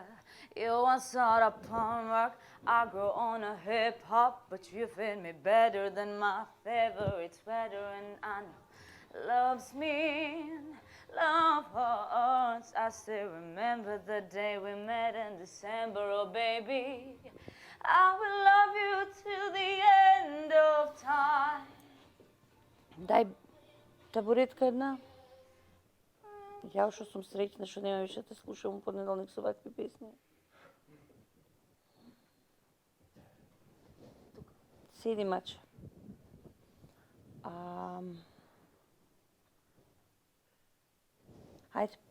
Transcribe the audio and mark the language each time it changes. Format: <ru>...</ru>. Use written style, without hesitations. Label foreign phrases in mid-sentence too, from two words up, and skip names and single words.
<en>You once thought a punk rock, I grew on a hip hop, but you fit me better than my favorite sweater. And I know love's mean, love hurts. I still remember the day we met in December. Oh baby, I will love you till the end of time.</en> <mk>Дај табуретка една. Ја што сум среќна што нема више да слушам у понеделник со вакви песни. Седи, маче. Хајде.</mk>